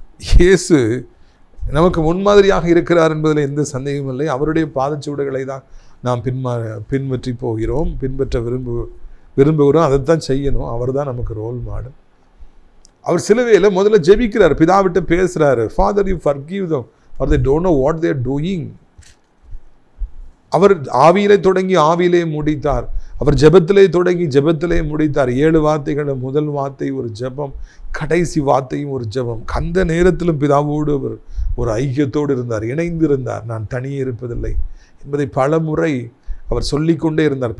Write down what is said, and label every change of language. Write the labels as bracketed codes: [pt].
[ta] இயேசு நமக்கு முன்மாதிரியாக இருக்கிறார் என்பதில் எந்த சந்தேகமும் இல்லை. அவருடைய பாதச்சுவடுகளை தான் நாம் பின்பற்றி போகிறோம், பின்பற்ற விரும்புகிறோம், அதைத்தான் செய்யணும். அவர் தான் நமக்கு ரோல் மாடல். அவர் சிலுவையில் முதல்ல ஜெபிக்கிறார், பிதாவிட்ட பேசுகிறாரு. [en] Father, you forgive them, for they don't know what they are doing. [ta] அவர் ஆவியிலே தொடங்கி ஆவியிலே முடித்தார். அவர் ஜெபத்திலே தொடங்கி ஜெபத்திலே முடித்தார். 7 வார்த்தைகள், முதல் வார்த்தை ஒரு ஜெபம், கடைசி வார்த்தையும் ஒரு ஜெபம். அந்த நேரத்திலும் பிதாவோடு அவர் ஒரு ஐக்கியத்தோடு இருந்தார், இணைந்திருந்தார். நான் தனியே இருப்பதில்லை என்பதை பல முறை அவர் சொல்லிக்கொண்டே இருந்தார்.